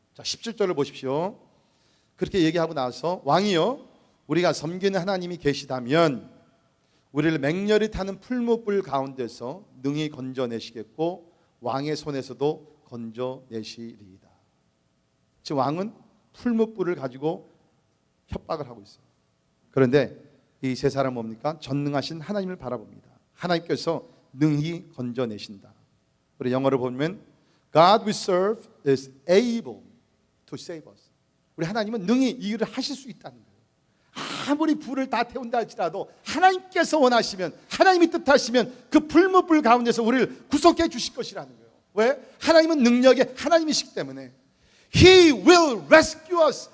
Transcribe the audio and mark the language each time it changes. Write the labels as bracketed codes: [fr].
[ko] 자, 17절을 보십시오. 그렇게 얘기하고 나서 왕이여, 우리가 섬기는 하나님이 계시다면 우리를 맹렬히 타는 풀무불 가운데서 능히 건져내시겠고 왕의 손에서도 건져내시리이다. 즉 왕은 풀무불을 가지고 협박을 하고 있어요. 그런데 이 세 사람은 뭡니까? 전능하신 하나님을 바라봅니다. 하나님께서 능히 건져내신다. 우리 영어로 보면 [en] God we serve is able to save us. [ko] 우리 하나님은 능히 이 일을 하실 수 있다는 거예요. 아무리 불을 다 태운다 할지라도 하나님께서 원하시면, 하나님이 뜻하시면 그 풀무불 가운데서 우리를 구속해 주실 것이라는 거예요. 왜? 하나님은 능력의 하나님이시기 때문에 [en] He will rescue us.